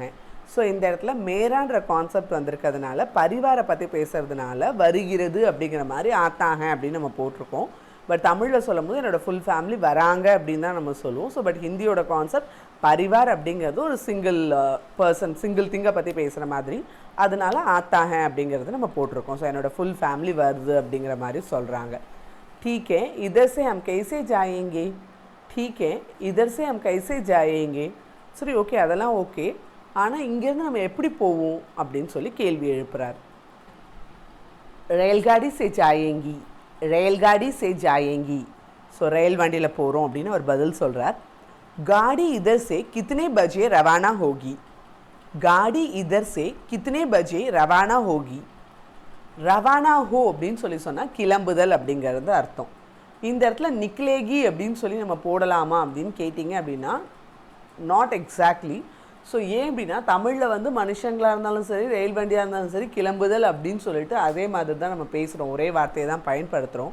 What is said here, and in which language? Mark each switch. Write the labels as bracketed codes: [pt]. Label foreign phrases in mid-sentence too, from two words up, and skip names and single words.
[ta] ஸோ இந்த இடத்துல மேரான்ற கான்செப்ட் வந்திருக்கிறதுனால பரிவாரை பற்றி பேசுகிறதுனால வருகிறது அப்படிங்கிற மாதிரி ஆத்தாங்க அப்படின்னு நம்ம போட்டிருக்கோம். பட் தமிழில் சொல்லும் போது என்னோடய [en] full family [ta] வராங்க அப்படின்னு தான் நம்ம சொல்லுவோம். [en] so but [ta] ஹிந்தியோட கான்செப்ட் பரிவார் அப்படிங்கிறது ஒரு [en] single person, single thing [ta] பற்றி பேசுகிற மாதிரி, அதனால ஆத்தாங்க அப்படிங்கிறது நம்ம போட்டிருக்கோம். ஸோ என்னோடய [en] full family [ta] வருது அப்படிங்கிற மாதிரி சொல்கிறாங்க. [hi] ठीक है इधर से हम कैसे जाएंगे, ठीक है इधर से हम कैसे जाएंगे. [ta] சரி ஓகே, அதெல்லாம் ஓகே, ஆனால் இங்கேருந்து நம்ம எப்படி போவோம் அப்படின்னு சொல்லி கேள்வி எழுப்புறார். [hi] रेलगाड़ी से जाएंगी, रेलगाड़ी से जाएंगी. [ta] ஸோ ரயில் வண்டியில் போகிறோம் அப்படின்னு அவர் பதில் சொல்கிறார். [hi] गाड़ी इधर से कितने बजे रवाना होगी? गाड़ी इधर से कितने बजे रवाना होगी? रवाना हो [ta] அப்படின்னு சொன்னால் கிளம்புதல் அப்படிங்கிறது அர்த்தம். இந்த இடத்துல நிக்லேகி அப்படின்னு சொல்லி நம்ம போடலாமா அப்படின்னு கேட்டிங்க அப்படின்னா [en] not exactly. [ta] ஸோ ஏன் அப்படின்னா தமிழில் வந்து மனுஷங்களாக இருந்தாலும் சரி ரயில் வண்டியாக இருந்தாலும் சரி கிளம்புதல் அப்படின்னு சொல்லிட்டு அதே மாதிரி தான் நம்ம பேசுகிறோம், ஒரே வார்த்தையை தான் பயன்படுத்துகிறோம்.